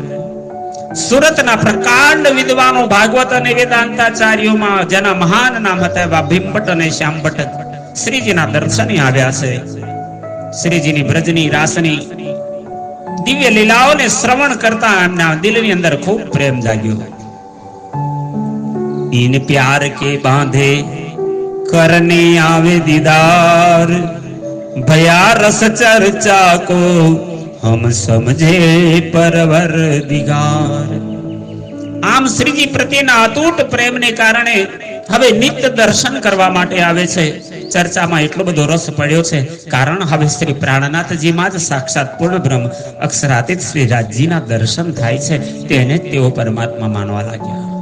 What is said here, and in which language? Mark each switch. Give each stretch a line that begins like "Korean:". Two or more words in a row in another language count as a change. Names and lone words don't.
Gujarati: સુરતના પ્રકાંડ વિદ્વાનો, ભાગવત અને વેદાંતાચાર્યોમાં જેના મહાન નામ હતા એવા ભીમભટ્ટ અને શ્યામભટ્ટ શ્રીજીના દર્શને આવ્યા છે. શ્રીજીની બ્રજની રાસની દિવ્ય લીલાઓને શ્રવણ કરતા એમના દિલની અંદર ખૂબ પ્રેમ જાગ્યો.
Hindi: इन प्यार के बांधे करने आवे दीदार, भया रस चर्चा को हम समझे परवर दिगार.
Gujarati: આમ શ્રીજી પ્રત્યેના અતૂટ પ્રેમને કારણે હવે નિત્ય દર્શન કરવા માટે આવે છે. ચર્ચામાં એટલો બધો રસ પડ્યો છે, કારણ હવે શ્રી પ્રાણનાથજીમાં જ સાક્ષાત પૂર્ણ બ્રહ્મ અક્ષરાતીત શ્રી રાજજીના દર્શન થાય છે. તેને તેઓ પરમાત્મા માનવા લાગ્યા.